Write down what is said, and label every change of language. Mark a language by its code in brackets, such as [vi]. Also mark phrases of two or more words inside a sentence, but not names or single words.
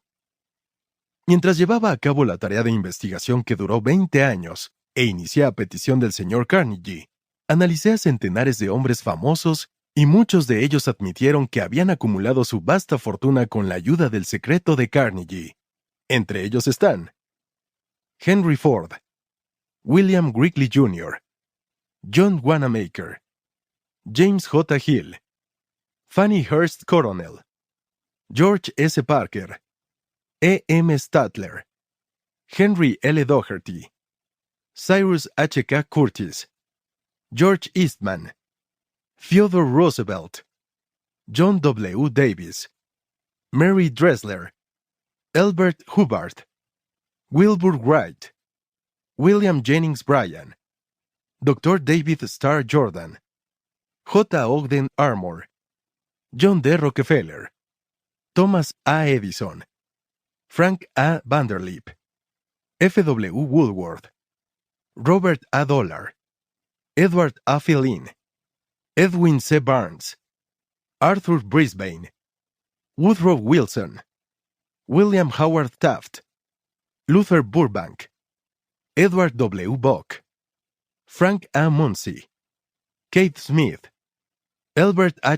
[es] Mientras llevaba a cabo la tarea de investigación que duró 20 años e inicié a petición del señor Carnegie, analicé a centenares de hombres famosos y muchos de ellos admitieron que habían acumulado su vasta fortuna con la ayuda del secreto de Carnegie. Entre ellos están Henry Ford, William Wrigley Jr., John Wanamaker, James J. Hill, Fanny Hurst Coronel, George S. Parker, E. M. Statler, Henry L. Doherty, Cyrus H. K. Curtis, George Eastman, Theodore Roosevelt, John W. Davis, Mary Dressler, Elbert Hubbard, Wilbur Wright, William Jennings Bryan, Dr. David Starr Jordan, J. Ogden Armour, John D. Rockefeller, Thomas A. Edison, Frank A. Vanderlip, F. W. Woolworth, Robert A. Dollar, Edward A. Phelan, Edwin C. Barnes, Arthur Brisbane, Woodrow Wilson, William Howard Taft, Luther Burbank, Edward W. Buck, Frank A. Munsey, Kate Smith, Albert H.